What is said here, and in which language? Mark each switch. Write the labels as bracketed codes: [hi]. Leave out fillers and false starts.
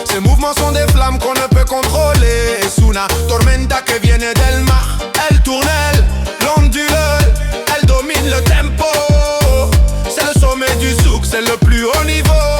[fr] Ses mouvements sont des flammes qu'on ne peut contrôler. [es] Es una tormenta que viene del mar. [fr] Elle tourne, elle ondule, elle domine le tempo. C'est le sommet du zouk, c'est le plus haut niveau.